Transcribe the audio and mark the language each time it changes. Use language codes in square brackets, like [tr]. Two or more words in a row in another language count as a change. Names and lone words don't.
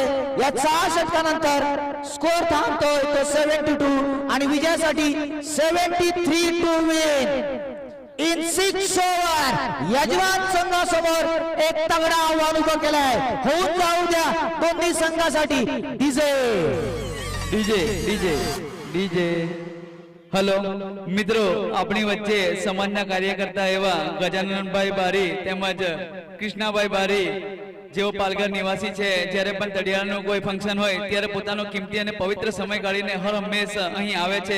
[mr] या 6 षटकानंतर स्कोअर थांबतोय तो 72 आणि विजयासाठी 73 [en] to win in 6 over. [mr] यजमान संघासमोर एक तगडा आव्हान उभं केलंय. होऊन जाऊ द्या दोन्ही संघासाठी. डीजे डीजे डीजे डीजे. [gu] હલો મિત્રો, આપણી વચ્ચે સામાન્ય કાર્યકર્તા એવા ગજાનનભાઈ બારી તેમજ કૃષ્ણાભાઈ બારી જેઓ પાલઘર નિવાસી છે, જ્યારે પણ તળિયાનું કોઈ ફંક્શન હોય ત્યારે પોતાનો કિંમતી અને પવિત્ર સમય કાઢીને હર હંમેશ અહીં આવે છે.